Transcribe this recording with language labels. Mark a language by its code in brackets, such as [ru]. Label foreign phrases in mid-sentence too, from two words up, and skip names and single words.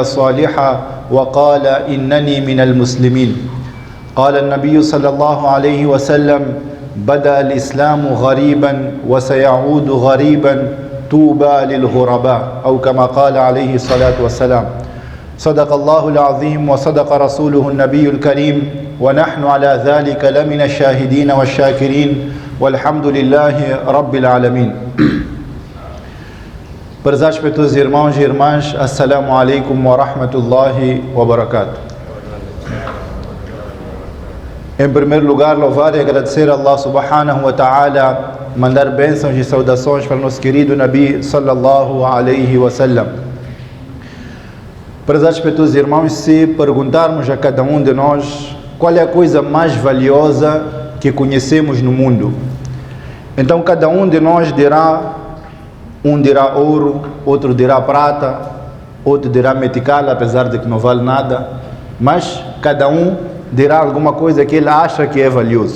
[ar] صالحا وقال إنني من المسلمين قال النبي صلى الله عليه وسلم بدأ الإسلام غريبا وسيعود غريبا طوبى للغرباء أو كما قال عليه الصلاة والسلام صدق الله العظيم وصدق رسوله النبي الكريم ونحن على ذلك لمن الشاهدين والشاكرين والحمد لله رب العالمين. [pt] Prezados para todos os irmãos e irmãs, [ar] السلام عليكم ورحمة الله وبركاته. [pt] Em primeiro lugar, louvar e agradecer a Allah [ar] سبحانه وتعالى, [pt] mandar bênçãos e saudações para o nosso querido Nabi [ar] صلى الله عليه وسلم. [pt] Prezados para todos os irmãos, se perguntarmos a cada um de nós qual é a coisa mais valiosa que conhecemos no mundo, então cada um de nós dirá. Um dirá ouro, outro dirá prata, outro dirá meticala, apesar de que não vale nada, mas cada um dirá alguma coisa que ele acha que é valioso.